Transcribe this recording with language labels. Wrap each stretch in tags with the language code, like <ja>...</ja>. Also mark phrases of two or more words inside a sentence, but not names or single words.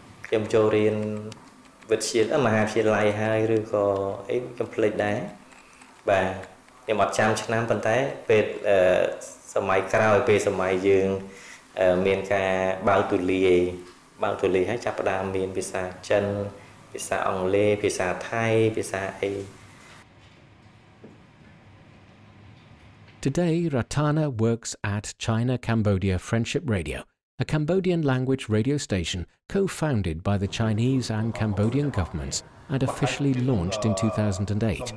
<km>ខ្ញុំចូលរៀនវិទ្យាមហាវិទ្យាល័យហើយឬក៏អីខ្ញុំភ្លេចដែរបាទខ្ញុំអត់ចាំឆ្នាំប៉ុន្តែពេលសម័យក្រោយពេលសម័យយើងមានការបើកទូលាយហើយចាប់ផ្ដើមមានភាសាចិនភាសាអង់គ្លេសភាសាថៃភាសាអី</km> <en>Today, Ratana works at China Cambodia Friendship Radio, a Cambodian language radio station co-founded by the Chinese and Cambodian governments and officially launched in 2008.</en>